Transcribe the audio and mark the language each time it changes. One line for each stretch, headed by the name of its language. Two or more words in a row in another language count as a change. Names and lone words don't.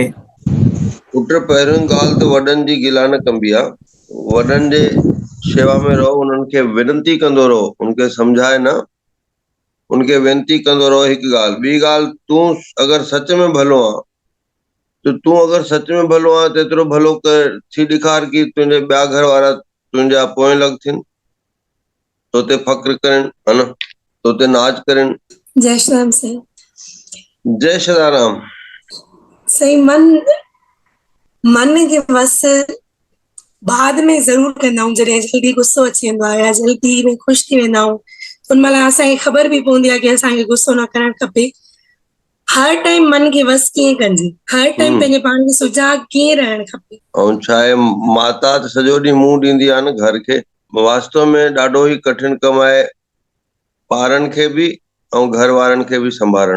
Sindhi: पुट, पहिरियों ॻाल्हि त वॾनि जी गिला न कबी आहे, वॾनि जे शेवा में रहो, उन्हनि खे विनती कंदो रहो, उनखे सम्झाए न, उनखे वेनती कंदो रहो। हिकु ॻाल्हि, ॿी ॻाल्हि, तूं अगरि सच में भलो आहे त तूं अगरि सच में भलो आहे त एतिरो भलो कर थी ॾेखार कि तुंहिंजे ॿिया घर वारा तुंहिंजा पोएं लॻ थियनि, तो ते फ़ख्रु कनि, है न, तो ते नाच कनि। जय श्री राम साईं। जय सदाराम। सही, मन खे बस बाद में ज़रूर कंदा आहियूं, जॾहिं जल्दी गुस्सो अची वेंदो आहे या जल्दी में ख़ुशि थी वेंदा आहियूं, उन महिल असांखे ख़बर बि पवंदी आहे कि असांखे गुस्सो न करणु खपे। हर टाइम मन खे बस कीअं कजे, हर टाइम पंहिंजे पाण खे सुजाॻ कीअं रहणु खपे। ऐं छा आहे, माता त सॼो ॾींहुं मुंहुं ॾींदी आहे न घर खे, वास्तव में ॾाढो ई कठिन कमु आहे ॿारनि खे बि ऐं घर वारनि खे बि संभालणु।